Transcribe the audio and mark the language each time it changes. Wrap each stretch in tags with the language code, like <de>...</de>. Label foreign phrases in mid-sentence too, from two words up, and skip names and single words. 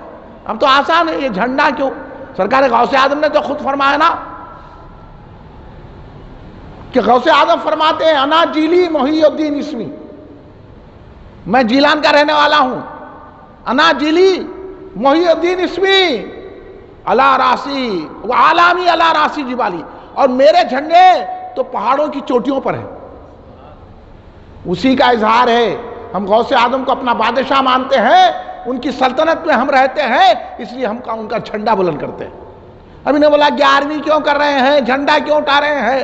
<ur>اب تو آسان ہے. یہ جھنڈا کیوں؟ سرکار غوث اعظم نے تو خود فرمایا نا کہ غوث اعظم فرماتے ہیں</ur> <ar>انا جیلی محی الدین اسمی،</ar> <ur>میں جیلان کا رہنے والا ہوں.</ur> <ar>انا جیلی محی الدین اسمی علی راسی و عالامی علی راسی جبالی،</ar> <ur>اور میرے جھنڈے تو پہاڑوں کی چوٹیوں پر ہیں. اسی کا اظہار ہے. ہم غوث اعظم کو اپنا بادشاہ مانتے ہیں، ان کی سلطنت میں ہم رہتے ہیں، اس لیے ہم ان کا جھنڈا بلند کرتے ہیں. ابھی نے بولا 11ویں کیوں کر رہے ہیں، جھنڈا کیوں اٹھا رہے ہیں؟</ur>